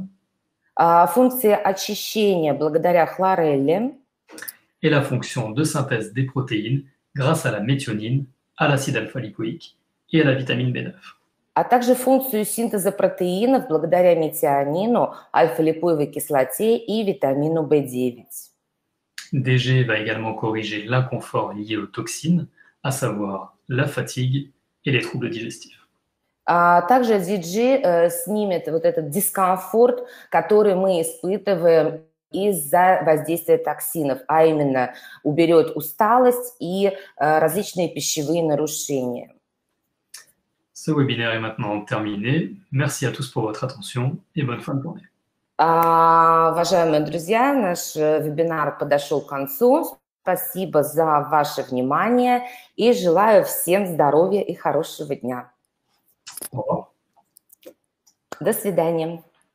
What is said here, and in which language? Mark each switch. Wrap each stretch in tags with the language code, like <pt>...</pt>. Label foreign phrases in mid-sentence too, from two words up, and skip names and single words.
<ru>Функции очищения благодаря хлорелле.</ru> <fr>Et la fonction de synthèse des protéines grâce à la méthionine, à l'acide alpha-lipoïque et à la vitamine B9.</fr> <ru>А также функцию синтеза протеинов благодаря метионину, альфа-липоевой кислоте и витамину В9.</ru> <fr>DG va également corriger l'inconfort lié aux toxines, à savoir la fatigue et les troubles digestifs.</fr> <ru>Также DG снимет вот этот дискомфорт, который мы испытываем из-за воздействия токсинов, а именно уберет усталость и различные пищевые нарушения.</ru> <fr>Ce webinaire est maintenant terminé. Merci à tous pour votre attention et bonne fin de journée.</fr> <ru>Уважаемые друзья, наш вебинар подошел к концу. Спасибо за ваше внимание и желаю всем здоровья и хорошего дня.</ru> <fr>Au revoir.</fr> <ru>До свидания.</ru>